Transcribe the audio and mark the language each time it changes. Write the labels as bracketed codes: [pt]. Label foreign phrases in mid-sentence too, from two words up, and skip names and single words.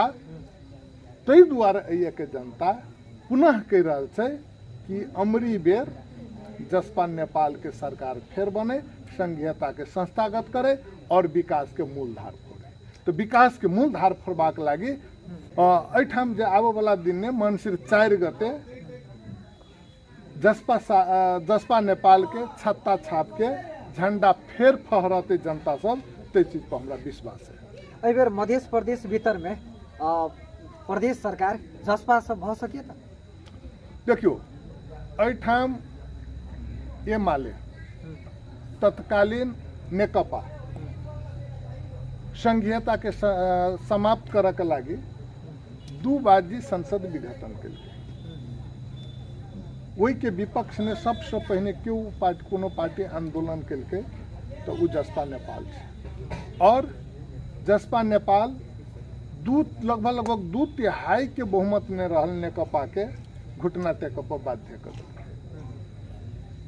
[mai] ताहि दुआरे एहि के जनता पुनः कह रहल छै कि अमरी बेर जसपा नेपाल के सरकार फेर बने, संघीयता के संस्थागत करे और विकास के मूलधार फोड़े। तो विकास के मूलधार फोड़बाक लागी एठाम जे आबो वाला दिन में मंसिर 4 गते जसपा नेपाल के छत्ता छाप के झंडा फेर फहराते जनता सब, ते चीज पर हमरा विश्वास है। एहि बेर मध्य प्रदेश भीतर में प्रदेश सरकार जसपा से भ सके त देखियो एठाम एमाले तत्कालीन नेकपा संघीयता के समाप्त करऽ के लागी 2 बाजी संसद विघटन केलकै। ओहि के विपक्ष ने सबसे पहिने क्यों कोनो पार्टी आंदोलन केलकै तो उ जसपा नेपाल छै। और जसपा नेपाल लगभग 2/3 के बहुमत में रहल नेकपा के घुटना टेकऽ पर बाध्य कर देलकै।